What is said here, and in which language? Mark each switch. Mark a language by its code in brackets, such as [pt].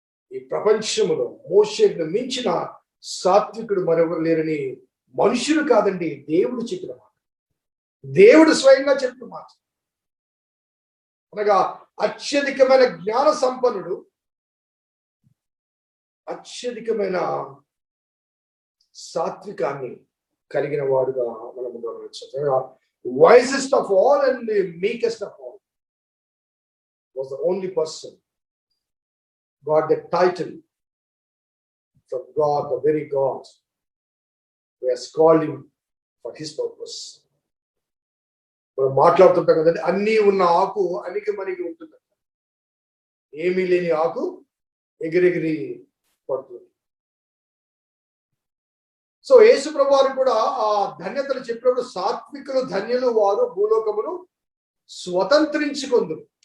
[te] ఈ ప్రపంచంలో మోషేను మించిన సాత్వికుడు మరొకరు లేరని మనుషులు కాదండి, దేవుడు చెప్పిన మాట, దేవుడు స్వయంగా చెప్పిన మాట. అనగా అత్యధికమైన జ్ఞాన సంపన్నుడు, అత్యధికమైన సాత్వికాన్ని కలిగిన వాడుగా మనము గమనించాం. [en] Wisest of all and the meekest of all was the only person got the title from God, the very God who has called him for his purpose. [te] మనం మాట్లాడుతుంటాం కదండి, అన్నీ ఉన్న ఆకు అనికి మనకి ఉంటుంది, ఏమీ లేని ఆకు ఎగిరెగిరి పడుతుంది. సో యేసు ప్రభు వారు కూడా ఆ ధన్యతలు చెప్పినప్పుడు, సాత్వికులు ధన్యులు వారు భూలోకమును స్వతంత్రించుకుందురు.